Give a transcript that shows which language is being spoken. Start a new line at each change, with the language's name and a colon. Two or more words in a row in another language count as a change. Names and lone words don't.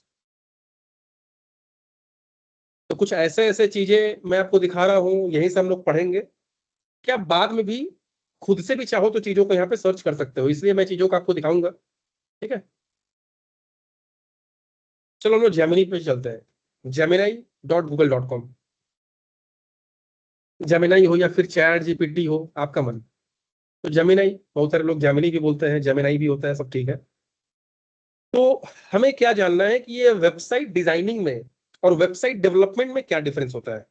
Hindi: तो कुछ ऐसे ऐसे चीजें मैं आपको दिखा रहा हूं, यहीं से हम लोग पढ़ेंगे। क्या बाद में भी खुद से भी चाहो तो चीजों को यहाँ पे सर्च कर सकते हो, इसलिए मैं चीजों को आपको दिखाऊंगा। ठीक है, चलो हम लोग जेमिनी पे चलते हैं। gemini.google.com, जेमिनाई हो या फिर चैट जीपीटी हो, आपका मन। तो जेमिनाई, बहुत सारे लोग जेमिनी भी बोलते हैं, जेमिनाई भी होता है, सब ठीक है। तो हमें क्या जानना है कि ये
English: website designing
Hindi: में और
English: website development
Hindi: में क्या डिफरेंस होता है।